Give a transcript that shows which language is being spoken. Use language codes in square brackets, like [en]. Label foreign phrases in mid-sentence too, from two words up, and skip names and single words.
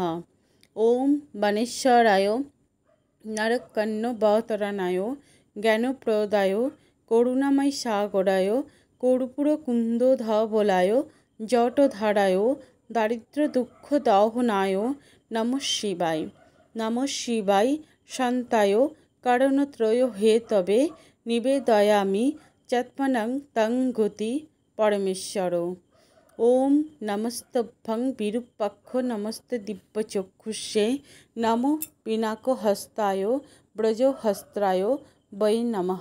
[sa] ॐ बाणेश्वराय नरकर्णवतरणाय ज्ञानप्रदाय करुणामय सागराय कर्पूरकुन्दधवलाय जटाधराय दारिद्र दुःख दहनाय नमः शिवाय। नमः शिवाय शान्ताय कारणत्रय हेतवे निवेदयामि चात्मनं तं गति परमेश्वर। ॐ नमस्तभ्यं विरूपाक्ष नमस्ते दिव्यचक्षुषे नमः पिनाकहस्ताय ब्रजहस्ताय वै नमः।